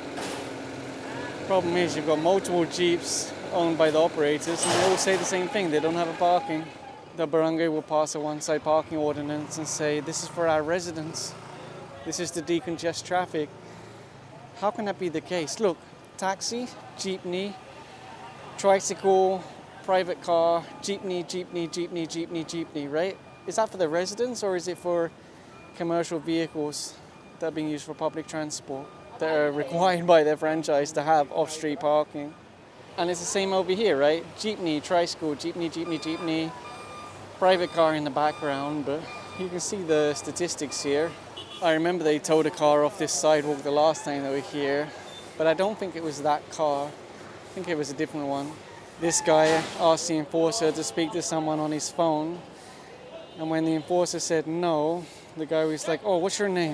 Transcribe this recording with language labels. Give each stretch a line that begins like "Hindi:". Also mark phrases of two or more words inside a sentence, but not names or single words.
English: Problem is you've got multiple Jeeps owned by the operators and they all say the same thing, they don't have a parking. The barangay will pass a one-side parking ordinance and say, this is for our residents. This is to decongest traffic. How can that be the case? Look, taxi, jeepney, tricycle, private car, jeepney, jeepney, jeepney, jeepney, jeepney, right? Is that for the residents or is it for commercial vehicles that are being used for public transport that are required by their franchise to have off-street parking? And it's the same over here, right? Jeepney, tricycle, jeepney, jeepney, jeepney, private car in the background, but you can see the statistics here. I remember they towed a car off this sidewalk the last time they were here, but I don't think it was that car. I think it was a different one. This guy asked the enforcer to speak to someone on his phone, and when the enforcer said no, the guy was like, oh, what's your name?